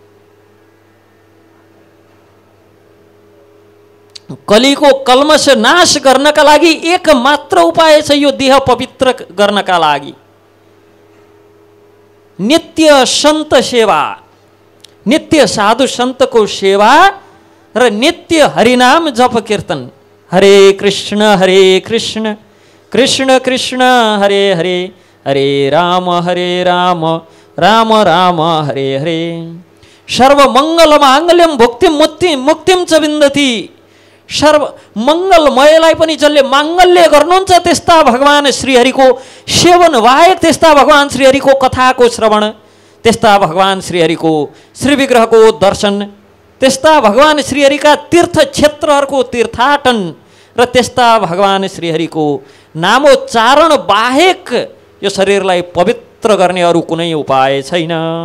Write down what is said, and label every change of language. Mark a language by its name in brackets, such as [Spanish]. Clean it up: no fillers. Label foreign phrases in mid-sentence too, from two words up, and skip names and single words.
[Nepali] कलीको कल्मश नाश गर्नका लागि एक मात्र उपाय छ यो देह पवित्र गर्नका लागि, नित्य सन्त सेवा, नित्य साधु सन्तको सेवा र नित्य हरिनाम जप कीर्तन। [Sanskrit] हरे कृष्ण कृष्ण कृष्ण हरे हरे, हरे राम राम राम हरे हरे। सर्वमङ्गल माङ्गल्यम भुक्तिम मुक्तिम च विन्दति। [Nepali] सर्व मङ्गलमयलाई पनि जसले माङ्गल्य गर्नुहुन्छ त्यस्ता भगवान श्रीहरिको सेवन बाहेक, त्यस्ता भगवान श्रीहरिको कथाको श्रवण, त्यस्ता भगवान श्रीहरिको श्रीविग्रहको दर्शन, त्यस्ता भगवान श्रीहरिका तीर्थ क्षेत्रहरूको तीर्थाटन र त्यस्ता भगवान श्रीहरिको नामोच्चारण बाहेक यो शरीरलाई पवित्र गर्ने अरू कुनै उपाय छैन।